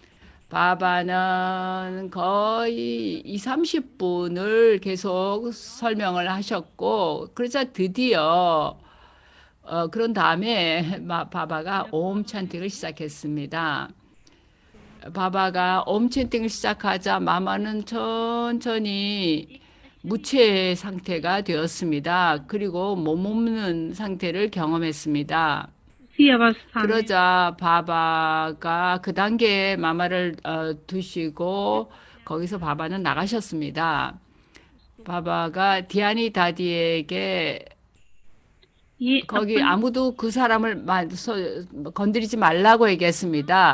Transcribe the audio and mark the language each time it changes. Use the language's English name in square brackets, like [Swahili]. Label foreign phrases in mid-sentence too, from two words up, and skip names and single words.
[Korean] 바바는 거의 2, 30분을 계속 설명을 하셨고, 그러자 드디어 그런 다음에 바바가 옴 찬팅을 시작했습니다. 바바가 옴 찬팅을 시작하자 마마는 천천히 무체 상태가 되었습니다. 그리고 몸 없는 상태를 경험했습니다. [Hindi] उसी अवस्था में [Korean] 그러자 바바가 그 단계에 마마를 두시고 거기서 바바는 나가셨습니다. 바바가 디아니 다디에게 [Hindi] ये [Korean] 거기 [Hindi] अपन [Korean] 아무도 그 사람을 건드리지 말라고 얘기했습니다.